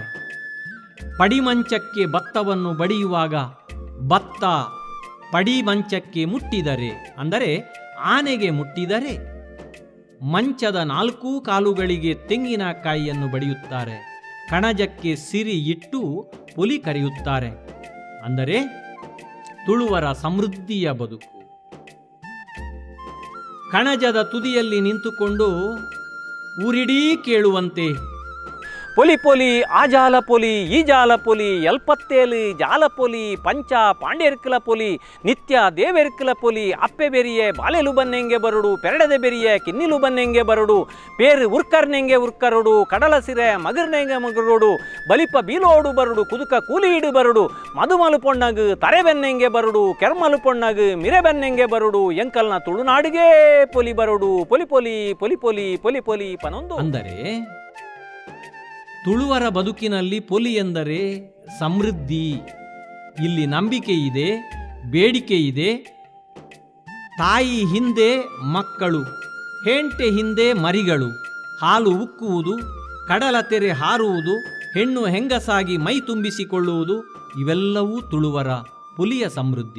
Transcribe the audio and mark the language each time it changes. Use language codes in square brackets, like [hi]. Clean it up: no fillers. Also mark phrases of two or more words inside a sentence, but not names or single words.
[kn] ಪಡಿಮಂಚಕ್ಕೆ ಭತ್ತವನ್ನು ಬಡಿಯುವಾಗ ಭತ್ತ ಪಡಿಮಂಚಕ್ಕೆ ಮುಟ್ಟಿದರೆ, ಅಂದರೆ ಆನೆಗೆ ಮುಟ್ಟಿದರೆ, ಮಂಚದ 4 ಕಾಲುಗಳಿಗೆ ತೆಂಗಿನಕಾಯಿಯನ್ನು ಬಡಿಯುತ್ತಾರೆ. ಕಣಜಕ್ಕೆ ಸಿರಿ ಇಟ್ಟು ಪುಲಿ ಕರೆಯುತ್ತಾರೆ. ಅಂದರೆ ತುಳುವರ ಸಮೃದ್ಧಿಯ ಬದುಕು. ಕಣಜದ ತುದಿಯಲ್ಲಿ ನಿಂತುಕೊಂಡು ಊರಿಡೀ ಕೇಳುವಂತೆ [tcy] ಪೊಲಿ ಪೊಲಿ ಆ ಜಾಲ ಪೊಲಿ ಈ ಜಾಲ ಪೊಲಿ ಎಲ್ಪತ್ತೇಲು ಜಾಲ ಪೊಲಿ ಪಂಚ ಪಾಂಡ್ಯರ್ಕಲ ಪೊಲಿ ನಿತ್ಯ ದೇವೆರ್ಕಲ ಪೊಲಿ ಅಪ್ಪೆ ಬೆರಿಯೆ ಬಾಲೆಲು ಬನ್ನೆಂಗೆ ಬರಡು ಪೆರಡದೆ ಬೆರಿಯೆ ಕಿನ್ನಿಲು ಬನ್ನೆಂಗೆ ಬರಡು ಪೇರು ಉರ್ಕರ್ನೆಂಗೆ ಉರ್ಕರಡು ಕಡಲ ಸಿರೆ ಮಗರ್ನೆಂಗೆ ಮಗರೋಡು ಬಲಿಪ ಬೀಲೋಡು ಬರಡು ಕುದುಕ ಕೂಲಿ ಇಡು ಬರಡು ಮದುಮಲು ಪೊಣ್ಣಗು ತರೆ ಬೆನ್ನೆಂಗೆ ಬರಡು ಕೆರ್ಮಲು ಪೊಣ್ಣಗು ಮಿರೆ ಬೆನ್ನೆಂಗೆ ಬರಡು ಎಂಕಲ್ನ ತುಳುನಾಡಿಗೆ ಪೊಲಿ ಬರಡು ಪೊಲಿ ಪೊಲಿ ಪೊಲಿ ಪೊಲಿ ಪೊಲಿ ಪೊಲಿ ಪನೊಂದು. [kn] ಅಂದರೆ ತುಳುವರ ಬದುಕಿನಲ್ಲಿ ಪೊಲಿ ಎಂದರೆ ಸಮೃದ್ಧಿ. ಇಲ್ಲಿ ನಂಬಿಕೆ ಇದೆ, ಬೇಡಿಕೆ ಇದೆ. ತಾಯಿ ಹಿಂದೆ ಮಕ್ಕಳು, ಹೆಂಟೆ ಹಿಂದೆ ಮರಿಗಳು, ಹಾಲು ಉಕ್ಕುವುದು, ಕಡಲ ತೆರೆ ಹಾರುವುದು, ಹೆಣ್ಣು ಹೆಂಗಸಾಗಿ ಮೈ ತುಂಬಿಸಿಕೊಳ್ಳುವುದು ಇವೆಲ್ಲವೂ ತುಳುವರ ಪುಲಿಯ ಸಮೃದ್ಧಿ.